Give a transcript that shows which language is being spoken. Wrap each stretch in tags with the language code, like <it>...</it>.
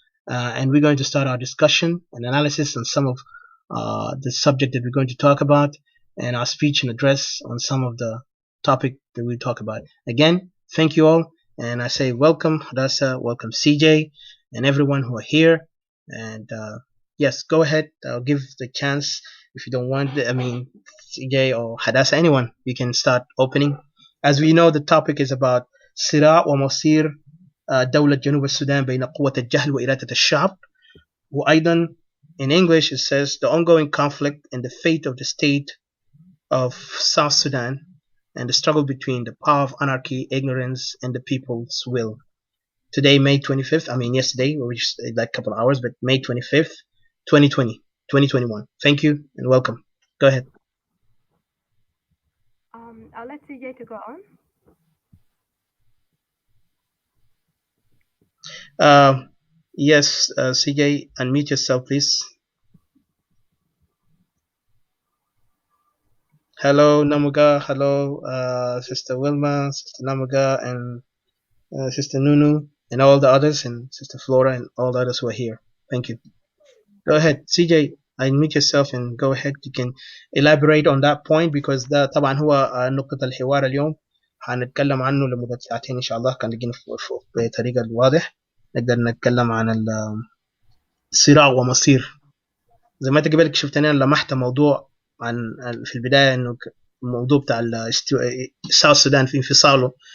<en>And we're going to start our discussion and analysis on some of the subject that we're going to talk about, and our speech and address on some of the topic that we talk about. Again, thank you all, and I say welcome Hadassah, welcome CJ, and everyone who are here. And yes, go ahead. I'll give the chance. If you don't want, CJ or Hadassah, anyone, you can start opening. As we know, the topic is about</en> <ar>صراع ومصير دولة جنوب السودان بين قوة الجهل وإرادة الشعب. وأيضا,</ar> <en>in English, it says the ongoing conflict and the fate of the state of South Sudan, and the struggle between the power of anarchy, ignorance, and the people's will. Today, May 25th, yesterday, or just like a couple of hours, but May 25th, 2021. Thank you and welcome. Go ahead. I'll let CJ to go on. Yes, CJ, unmute yourself, please. Hello, Namuga. Hello, Sister Wilma, Sister Namuga, and Sister Nunu, and all the others, and Sister Flora, and all the others who are here. Thank you. Go ahead, CJ. Unmute yourself and go ahead. You can elaborate on that point, because</en> <ar>ده طبعا هو نقطة الحوار اليوم. هنتكلم عنه لمدة ساعتين إن شاء الله، كان لقينا بطريقة واضح نقدر نتكلم عن الصراع ومصير. زي ما انت قبلك شفتني انا لمحت موضوع عن في البدايه، انه الموضوع بتاع ساوث السودان في انفصاله.</ar>